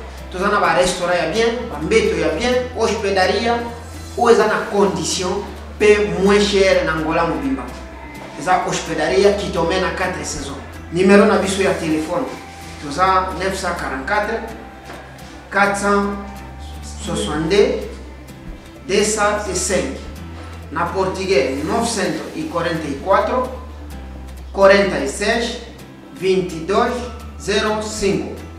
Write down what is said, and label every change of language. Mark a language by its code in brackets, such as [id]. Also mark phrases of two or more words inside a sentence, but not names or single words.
[ln] Toza na ba restaurant ya bien, ba mbeto ya bien, hospedaria, oyo eza na condition, [fr] pe moins cher [ln] na Ngola mobimba. Eza hospedaria Kitomena quatre saisons. Numéro na biso ya téléphone, toza neuf cent quarante-quatre, quatre cent soixante-deux, deux cent et cinq. Na portugais, [pt] novecentos e quarenta e quatro, quarenta e seis, vinte e dois zero cinco.